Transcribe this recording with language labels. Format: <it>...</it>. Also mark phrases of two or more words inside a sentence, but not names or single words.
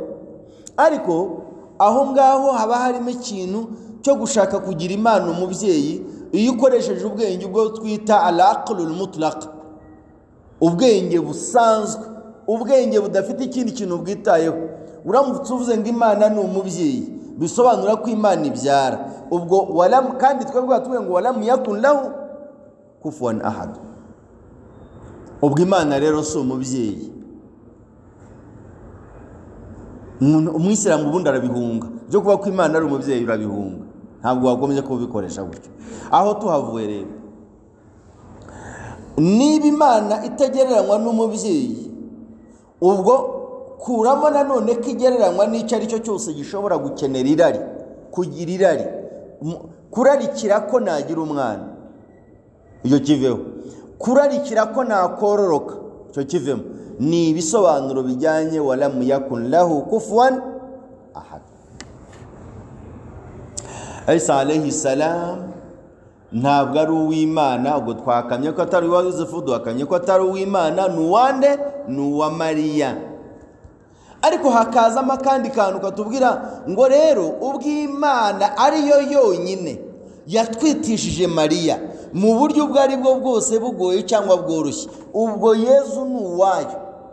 <rw>Ariko aho ngaho haba harimo ikintu cyo gushaka kugira Imana umubyeyi iyo ukoresheje ubwenge ubwo twita</rw> <ar>العقل المطلق,</ar> <rw>ubwenge busanzwe, ubwenge budafite ikindi kintu bwitayeho. Uramutse uvuze ngo Imana ni umubyeyi bisobanura ko Imana ibyara, ubwo walam, kandi twebwe tuvuga ngo</rw> <ar>ولم يكن له كفوا أحد.</ar> <rw>Ubwo Imana rero si umubyeyi. Umuyisilamu ubundi arabihunga byo kuba ko Imana ari umubyeyi, urabihunga, ntabwo wagombye kubikoresha gutyo. Aho tuhavuye rero, niba Imana itagereranywa n'umubyeyi, ubwo kuramo nanone ko igereranywa n'icyo ari cyo cyose gishobora gukenera irari, kugira irari, kurarikira ko nagira umwana, iyo kiveho. Kurarikira ko nakororoka, cyo kivemo. Ni ibisobanuro bijyanye</rw> <ar>ولم يكن له كفوا أحد. عيسى عليه السلام</ar> <rw>ntabwo ari uw'Imana, ubwo twakamye ko atari uwa Yosefu, duhakamye ko atari uw'Imana, ni uwande? Ni uwa Mariya. Ariko hakazamo akandi kantu katubwira ngo rero ubw'Imana ariyo yonyine yatwitishije Mariya mu buryo ubwo ari bwo bwose, bugoye cyangwa bworoshye, ubwo Yezu ni uwayo.</rw>